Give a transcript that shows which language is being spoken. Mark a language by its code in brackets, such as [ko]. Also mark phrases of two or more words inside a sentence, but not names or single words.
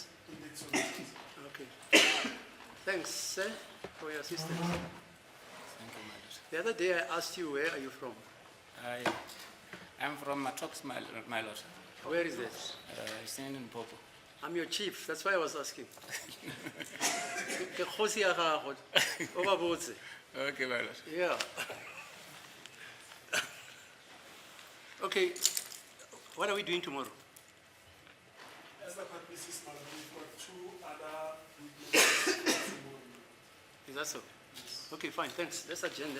[en] Okay. Thanks, sir, for your assistance. Thank you, my lord. The other day I asked you, where are you from? I'm from Matox, my lord. Where is that? It's in Limpopo. I'm your chief, that's why I was asking. [tn] Ke kgosi ya gago, o ba botse. [en] Okay, my lord. Yeah. Okay, what are we doing tomorrow? As the court pleases, madam, we've got two other witnesses tomorrow. Is that so? Okay, fine, thanks.